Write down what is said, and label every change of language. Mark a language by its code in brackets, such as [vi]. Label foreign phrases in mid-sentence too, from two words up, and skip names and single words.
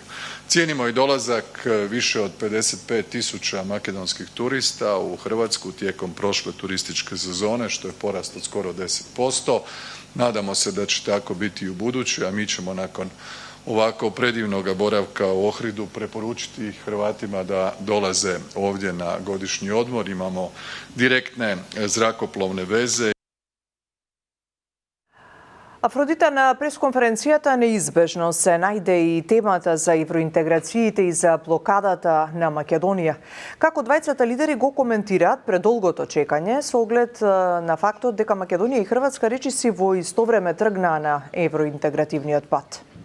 [hr] Cijenimo i dolazak više od 55.000 makedonskih turista u Hrvatsku tijekom prošle turističke sezone, što je porast od skoro 10%. Nadamo se da će tako biti i u buduće, a mi ćemo nakon ovako predivnog boravka u Ohridu preporučiti Hrvatima da dolaze ovdje na godišnji odmor. Imamo direktne zrakoplovne veze. [mk] Афродита, на пресконференцијата неизбежно се најде и темата за евроинтеграциите и за блокадата на Македонија. Како двајцата лидери го коментираат предолгото чекање со оглед на фактот дека Македонија и Хрватска речиси во исто време тргнаа на евроинтегративниот пат?